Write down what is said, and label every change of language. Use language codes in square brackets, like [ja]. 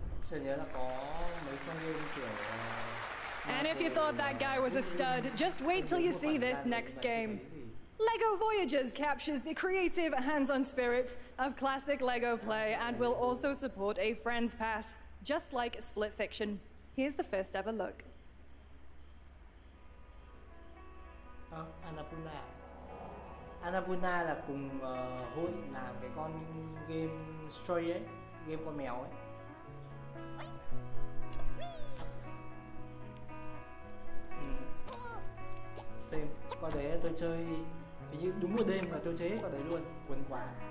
[vi] Tôi nhớ là có mấy con game kiểu. [en] And if you thought that guy was a stud, just wait till you see this next game. LEGO Voyages captures the creative, hands-on spirit of classic LEGO play and will also support a Friends Pass, just like Split Fiction. Here's the first ever look. Annapurna. [vi] Annapurna là cùng hôn làm cái con game Stray ấy, game con mèo ấy. Xem, con đấy tôi chơi hình như đúng một đêm là tôi chơi hết con đấy luôn, cuốn quá.